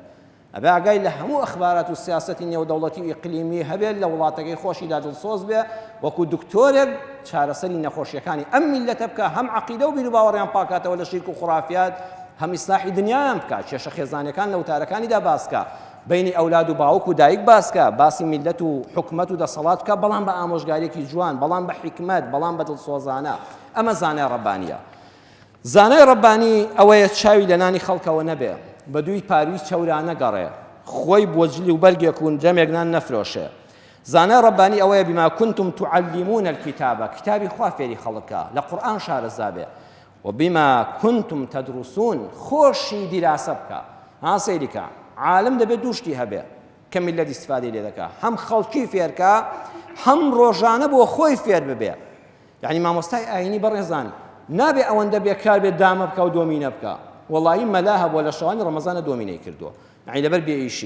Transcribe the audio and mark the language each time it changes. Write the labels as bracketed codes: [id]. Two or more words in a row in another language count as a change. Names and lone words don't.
[ckb] ئەبێ ئاگای لە هەموو ئەخبارات و سیاسەتی نێودەوڵەتی و ئیقلیمی هەبێت لە وڵاتەکەی خۆشیدا دڵسۆز بێ وەکو دکتۆرێک چارەسەری نەخۆشیەکانی ئەم میلەتە بکە، هەم عەقیدە و بیر و باوەڕیان پاکاتەوە لە شیرک و خوڕافیات، هەم ئیسلاحی دنیایان بکات، کێشە خێزانەکان لە وتارەکانیدا باسکە، بینی ئەولاد و باوک و دایک باسکە، باسی میلەت و حکومەت و دەسەڵات بکە، بەڵام بە ئامۆژگاریەکی جوان، بەڵام بە حیکمەت، بەڵام بە دڵسۆزانە. ئەمە زانای ڕەبانیە. زانای ڕەبانی ئەوەیە چاوی لە نانی خەڵکەوە نەبێ، بە دووی پاروی چەورانە گەڕێ، خۆی بۆجلی و بەرگێک و جەمێک نان نەفرۆشێ. زانای ڕەبانی ئەوەیە [ar] بما كنتم تعلمون الكتاب، [ckb] کتابی خوا فێری خەڵکە، لە قورئان شارەزا بێ، [ar] وبما كنتم تدرسون، [ckb] خۆشی دیراسە بکە. ها سەیریکە عالم دەبێت دووشتی هەبێ کە میلەت ئیستیفادەی لێ دەکا، هەم خەڵکی فێرکە، هەم ڕۆژانە بۆ خۆی فێر ببێ. یعنی مامۆستای ئاینی بەڕێزان نابێ ئەوەندە بێکار بێت دامە بکە و دۆمینە بکە. وەڵاهی مەلا هەبووە لە شەوانی ڕەمەزانە دۆمینەی کردووە، یعنی لەبەر بێئیشی.